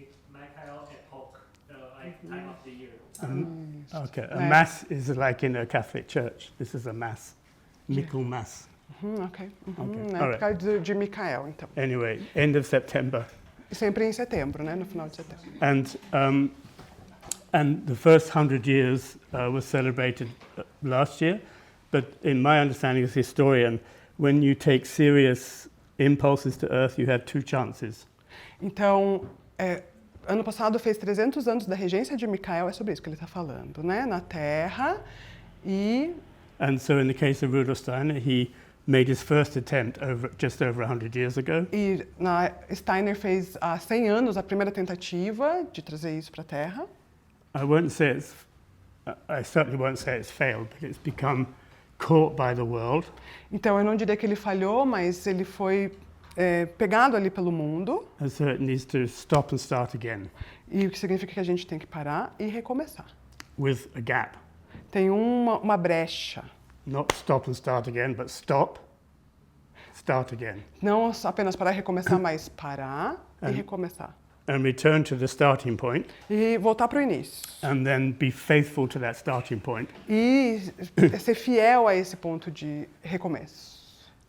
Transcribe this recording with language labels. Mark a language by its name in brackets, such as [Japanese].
[English] Michael Epoch, time of the year. Okay. A Right. mass is like in a Catholic church. This is a mass. Michaelmas. Ok. Ok, [Portuguese] Na [English] alright. [Portuguese] época de Micael, então. [English] Anyway, end of September. [Portuguese] Sempre em setembro, né? No final de setembro. [English] And the first 100 years was celebrated last year. But in my understanding as historian, when you take serious impulses to Earth, you have two chances. [Portuguese] Então, ano passado fez 300 anos da regência de Micael, é sobre isso que ele está falando, né? Na Terra e... [English] And so in the case of Rudolf Steiner, he made his first attempt just over 100 years ago. [Portuguese] E Steiner fez há 100 anos a primeira tentativa de trazer isso para a Terra. [English] I certainly won't say it's failed, but it's become caught by the world. [Portuguese] Então, eu não diria que ele falhou, mas ele foi pegado ali pelo mundo. [English] And so it needs to stop and start again [Portuguese] E o que significa que a gente tem que parar e recomeçar. [English] with a gap. [Portuguese] Tem uma brecha. [English] Not stop and start again, but stop, start again. [Portuguese] Não apenas parar e recomeçar, mas parar e [English] And- [Portuguese] recomeçar. [English] And return to the starting point, [Portuguese] E voltar para o início. [English] and then be faithful to that starting point, [Portuguese] E ser fiel a esse ponto de recomeço.